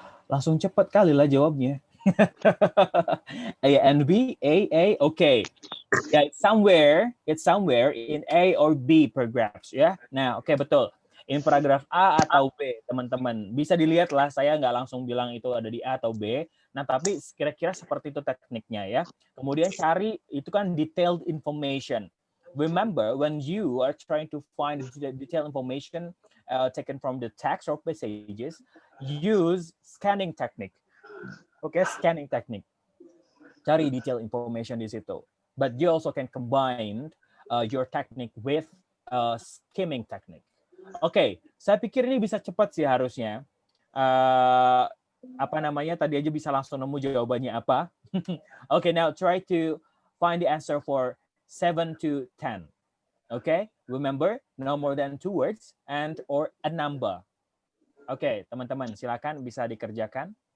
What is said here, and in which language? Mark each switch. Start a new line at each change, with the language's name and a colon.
Indonesian: Langsung cepat kali lah jawabnya.
English: A and B, A, okay. Yeah, it's somewhere in A or B paragraphs ya.
Indonesian: Nah, oke, betul. In paragraf A atau B, teman-teman. Bisa dilihat lah, saya nggak langsung bilang itu ada di A atau B. Nah, tapi kira-kira seperti itu tekniknya ya. Kemudian cari itu kan detailed information.
English: Remember, when you are trying to find detailed information taken from the text or messages, use scanning technique.
Indonesian: Oke, scanning technique. Cari detailed information di situ.
English: But you also can combine your technique with skimming technique.
Indonesian: Oke, saya pikir ini bisa cepat sih harusnya. Apa namanya, tadi aja bisa langsung nemu jawabannya apa.
English: Okay, now try to find the answer for 7 to 10. Okay, remember, no more than 2 words and or a number.
Indonesian: Oke, teman-teman, silakan bisa dikerjakan.